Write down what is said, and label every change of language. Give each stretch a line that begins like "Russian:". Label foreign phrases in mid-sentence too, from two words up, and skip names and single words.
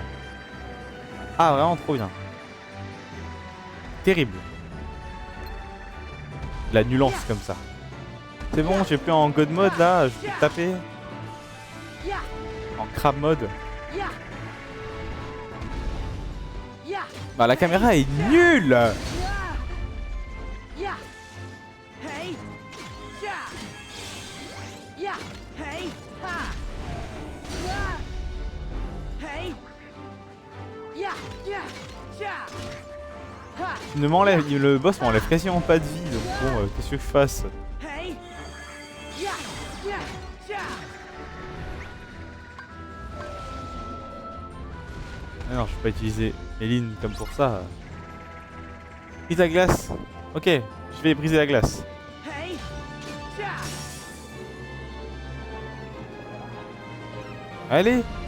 French: Ah vraiment trop bien! Terrible! La nuance comme ça. C'est bon, j'ai plus en
English: God mode
French: là, je peux taper. En
English: crab mode.
French: Bah la caméra est nulle! Hey! Yeah! Yeah! Hey! Ha! Hey! Yeah! Yeah! Yeah! Ha! Il ne m'enlève, le boss m'enlève quasiment pas de vie, donc bon, qu'est-ce que je fasse? Hey! Yeah! Yeah! Yeah! Ah non, je peux pas utiliser Eline comme pour ça. Brise la glace. Ok, je vais briser la glace. Hey! Yeah! Allez!